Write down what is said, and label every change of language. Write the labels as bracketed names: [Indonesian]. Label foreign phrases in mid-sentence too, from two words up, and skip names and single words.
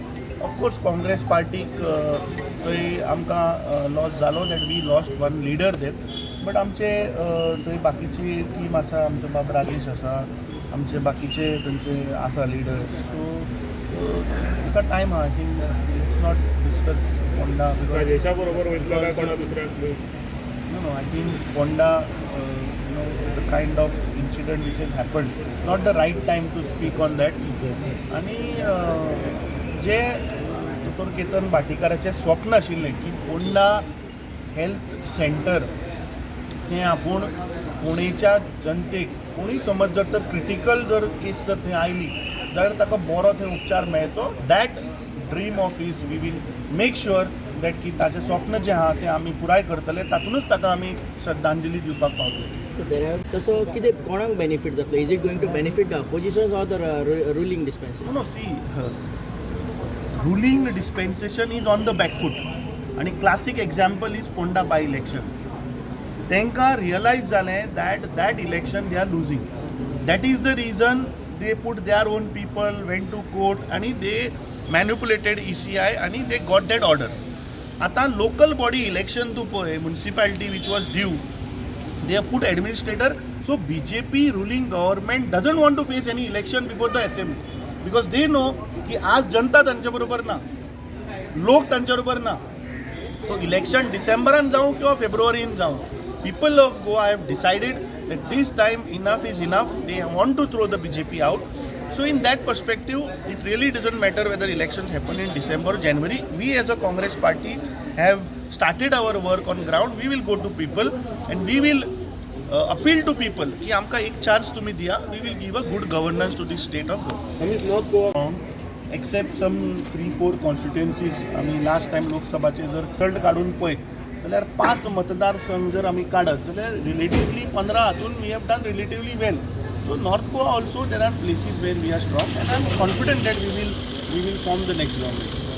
[English] of course Congress पार्टीक [Konkani] थंय आमकां लॉस जालो [English] that we lost one leader there. [Konkani] बट आमचे थंय बाकीची टीम आसा, आमचो बाब राजेश आसा, आमचे बाकीचे थंयचे आसा लिडर्स. [English] so तुका time [Konkani] आहा. [English] I think it's not discuss Ponda [Konkani] देशा बरोबर वयतलो काय कोणा दुसऱ्याक. [English] No, I think Ponda, the kind of incident which has happened, not the right time to speak on that. [Konkani] आणि जे दोतोर केतन भाटीकाराचें स्वप्न आशिल्लें की पोंडा हेल्थ सेंटर हें आपूण फोंडेच्या जनतेक कोणूय समज जर तर [English] critical जर case [Konkani] जर थंय आयली जाल्यार ताका बरो थंय उपचार मेळचो. [English] that dream of his we will make sure that [Konkani] की ताचें स्वप्न जें आहा तें आमी पुराय करतले. तातूंतच ताका आमी श्रद्धांजली दिवपाक पावतले. [English] So there have [Konkani] तसो कितें कोणाक बेनिफीट जातलो? [English] is it going to benefit the opposition or the ruling dispensation? No, see, ruling dispensation is on the back foot. आणि classic example is Ponda by election. [Konkani] तांकां रियलायज जालें [English] that election they are losing. That is the reason they put their own people, went to court आणि they manipulated ECI आणि they got that order. [Konkani] आता [English] local body election [Konkani] तूं पळय, [English] municipality which was due, they have put administrator. So BJP ruling government doesn't want to face any election before the assembly because they know [Konkani] की आज जनता तांचे बरोबर ना, [English] लोक तांचे बरोबर ना. so election डिसेंबरान [Konkani] जावं किंवा फेब्रुवारीन जावं, [English] people of Goa have decided that this time enough is enough. They want to throw the BJP out. So in that perspective, it really doesn't matter whether elections happen in December or January. We as a Congress party have started our work on ground. We will go to people and we will appeal to people [Konkani] की आमकां एक चान्स तुमी दिया. [English] We will give a good governance to this state of Goa. [Konkani] आमी [English] North Goa Except some 3-4 constituencies. [Konkani] आमी [English] last time [Konkani] लोकसभाचे जर कल्ट काडून पळयत जाल्यार 5 मतदारसंघ जर आमी काडत जाल्यार रिलेटिवली 15 हातून [English] we have done relatively well. So North Goa also there are places where we are strong and I am confident that we will form the next government.